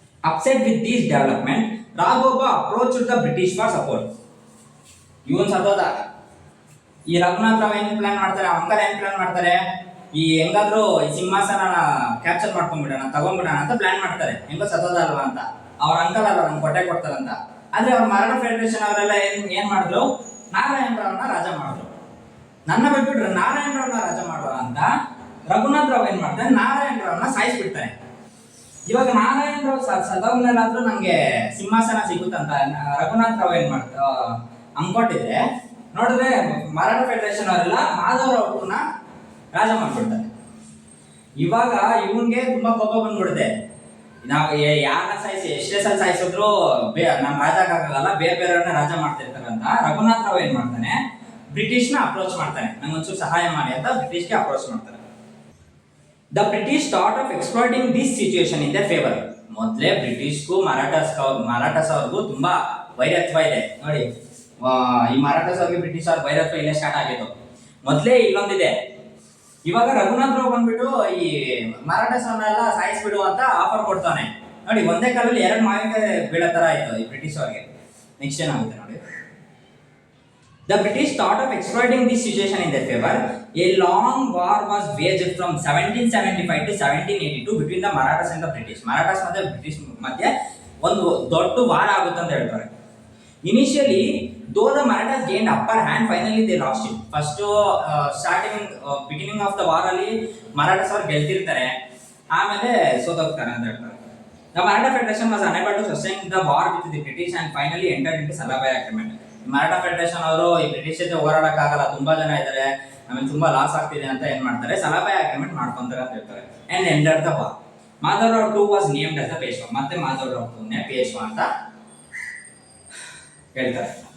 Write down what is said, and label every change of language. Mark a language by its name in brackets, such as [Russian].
[English] Upset with this development, Raghoba approached the British for support. [Kannada] ಇವನ್ ಸತ್ತೋದ. ಈ ರಘುನಾಥ್ ರಾವ್ ಏನ್ plan ಮಾಡ್ತಾರೆ, uncle ಏನ್ ಪ್ಲಾನ್ ಮಾಡ್ತಾರೆ, ಈ ಹೆಂಗಾದ್ರೂ ಈ ಸಿಂಹಾಸನ ಕ್ಯಾಪ್ಚರ್ ಮಾಡ್ಕೊಂಡ್ಬಿಡೋಣ, ತಗೊಂಡ್ಬಿಡೋಣ ಅಂತ ಪ್ಲಾನ್ ಮಾಡ್ತಾರೆ. ಹೆಂಗೋ ಸತ್ತೋದ ಅಲ್ವಾ ಅಂತ, ಅವ್ರ ಅಂಕಲ್ ಅಲ್ಲ ನಂಗೆ ಕೊಟ್ಟೆ ಕೊಡ್ತಾರಂತ. ಆದ್ರೆ ಅವ್ರ ಮರಾಠ ಫೆಡರೇಷನ್ ಅವರೆಲ್ಲ ಏನ್ ಮಾಡಿದ್ರು, ನಾರಾಯಣ್ ರಾವ್ನ ರಾಜ ಮಾಡಿದ್ರು. ನನ್ನ ಬಿಟ್ಬಿಟ್ರೆ ನಾರಾಯಣ್ ರಾವ್ನ ರಾಜ ಮಾಡೋಣ ಅಂತ ರಘುನಾಥ್ ರಾವ್ ಏನ್ ಮಾಡ್ತಾರೆ, ನಾರಾಯಣ್ ರಾವ್ನ ಸಾಯಿಸ್ಬಿಡ್ತಾರೆ. ಇವಾಗ ನಾರಾಯಣ್ ರಾವ್ ಸದವನ್ನೇನಾದ್ರೂ ನಂಗೆ ಸಿಂಹಾಸನ ಸಿಗುತ್ತಂತ ರಘುನಾಥ್ ರಾವ್ ಏನ್ ಅನ್ಕೊಟ್ಟಿದ್ರೆ, ನೋಡಿದ್ರೆ ಮರಾಠ ಫೆಡರೇಷನ್ ಅವರೆಲ್ಲ ಮಾಧವರಾವ್ II ರಾಜ ಮಾಡ್ಬಿಡ್ತಾರೆ. ಇವಾಗ ಇವನ್ಗೆ ತುಂಬಾ ಕೋಪ ಬಂದ್ಬಿಡುತ್ತೆ. ನಾವು ಯಾರನ್ನ ಸಾಯಿಸಿ ಎಷ್ಟೇ ಸಲ ಸಾಯಿಸಿದ್ರು ನಮ್ಮ ರಾಜ ಆಗಲ್ಲ, ಬೇರೆಯವ್ರನ್ನ ರಾಜ ಮಾಡ್ತಿರ್ತಾರೆ ಅಂತ ರಘುನಾಥ್ ರಾವ್ ಏನ್ ಮಾಡ್ತಾನೆ, ಬ್ರಿಟಿಷ್ನ ಅಪ್ರೋಚ್ ಮಾಡ್ತಾನೆ, ನಂಗೊಂಚೂರು ಸಹಾಯ ಮಾಡಿ ಅಂತ ಬ್ರಿಟಿಷ್ಗೆ ಅಪ್ರೋಚ್ ಮಾಡ್ತಾನೆ. [English] The British thought of exploiting this situation in their favor. [Kannada] ಮೊದಲೇ ಬ್ರಿಟಿಷ್ಗೂ ಮರಾಠಸ್ ಅವ್ರಿಗೂ ತುಂಬಾ ವೈರತ್ವ ಇದೆ ನೋಡಿ. ಈ ಮರಾಠಸ್ ಅವ್ರಿಗೆ ಬ್ರಿಟಿಷ್ ಅವ್ರ ವೈರತ್ವ ಇಲ್ಲೇ ಸ್ಟಾರ್ಟ್ ಆಗಿತ್ತು. ಮೊದಲೇ ಇಲ್ಲೊಂದಿದೆ. ಇವಾಗ ರಘುನಾಥ್ ರಾವ್ ಬಂದ್ಬಿಟ್ಟು ಈ ಮರಾಠಸ್ ಅವ್ರನ್ನೆಲ್ಲ ಸಾಯಿಸ್ಬಿಡು ಅಂತ ಆಫರ್ ಕೊಡ್ತಾನೆ ನೋಡಿ. ಒಂದೇ ಕಾಲದಲ್ಲಿ 2 ಮಾವಿನಕಾಯಿ ಬೀಳೋ ತರ ಆಯ್ತು ಈ ಬ್ರಿಟಿಷ್ ಅವ್ರಿಗೆ. ನೆಕ್ಸ್ಟ್ ಏನಾಗುತ್ತೆ ನೋಡಿ. [English] The British thought of exploiting this situation in their favor. A long war was waged from 1775 to 1782 between the Marathas and the British. [Kannada] Marathas ಮತ್ತೆ ಬ್ರಿಟಿಷ್ ಮಧ್ಯೆ ಒಂದು ದೊಡ್ಡ ವಾರ ಆಗುತ್ತೆ ಅಂತ ಹೇಳ್ತಾರೆ. [English] Initially, though the Marathas gained upper hand, finally they lost it. First starting beginning of the war [Kannada] ಅಲ್ಲಿ ಮರಾಠಾಸ್ ಅವರು ಗೆಲ್ತಿರ್ತಾರೆ, ಆಮೇಲೆ ಸೋತೋಗ್ತಾರೆ ಅಂತ ಹೇಳ್ತಾರೆ. [English] The Maratha Federation was unable to sustain the war with the British and finally entered into Salabai Agreement. [Kannada] Maratha federation ಅವರು ಈ British ಜೊತೆ ಹೋರಾಡಕ್ಕಾಗಲ್ಲ, ತುಂಬಾ ಜನ ಇದ್ದಾರೆ, ಆಮೇಲೆ ತುಂಬಾ ಲಾಸ್ ಆಗ್ತಿದೆ ಅಂತ ಏನ್ ಮಾಡ್ತಾರೆ, ಸಲಾಬಾಯ್ ಅಗ್ರಿಮೆಂಟ್ ಮಾಡ್ಕೊಂತಾರೆ ಅಂತ ಹೇಳ್ತಾರೆ. [English] And enter the war. Madhavrao two was named as the Peshwa. [Kannada] ಮತ್ತೆ ಮಾಧವರಾವ್ ಟೂನೇ ಪೇಶ್ವಾ ಅಂತ ಹೇಳ್ತಾರೆ.